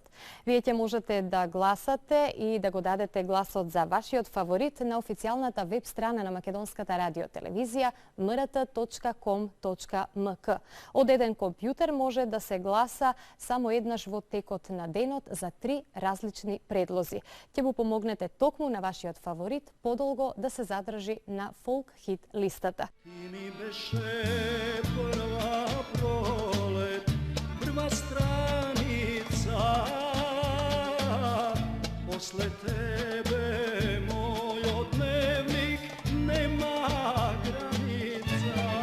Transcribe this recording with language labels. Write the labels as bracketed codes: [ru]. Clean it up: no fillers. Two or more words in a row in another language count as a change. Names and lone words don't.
[mk] Вие ќе можете да гласате и да го дадете гласот за вашиот фаворит на официјалната веб страна на Македонската радиотелевизија mrt.com.mk. Од еден компјутер може да се гласа само еднаш во текот на денот за 3 различни предлози. Ќе му помогнете токму на вашиот фаворит подолго да се задржи на Фолк хит листата. Прва пролет, прва страница, после тебе мој одневник нема граница.